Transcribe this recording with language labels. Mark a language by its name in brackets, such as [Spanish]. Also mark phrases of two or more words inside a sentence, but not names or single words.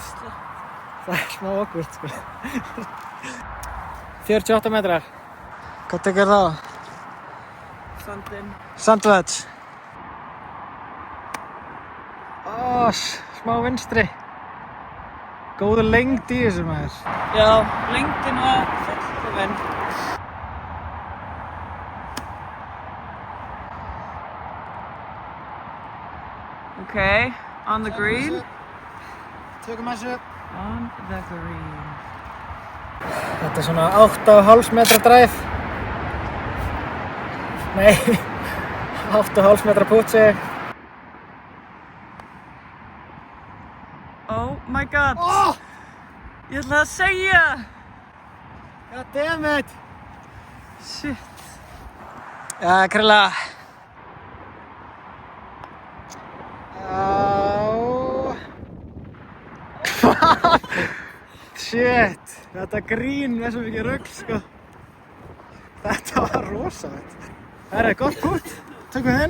[Icelandic] Það er smá awkward, sko. 48 metrar. Hvað tekur þá? Sandinn. Sandwich. Smá vinstri. Góð lengd í þessu maður. Já, lengdin var fullkomin. [English] Okay, on the green. [Icelandic] Tökum þessu. [English] On the green. [Icelandic] Þetta er svona 8,5 metra dræf. Nei, 8,5 metra putsi. [English] Oh my god. [Icelandic] Ég ætla að segja. [English] God damn it. Shit. [Icelandic] Já, Krilla. Shit. Þetta grín er svo mikið rugl, sko. Þetta var rosalegt. Það er gott putt. Tökum við hinn.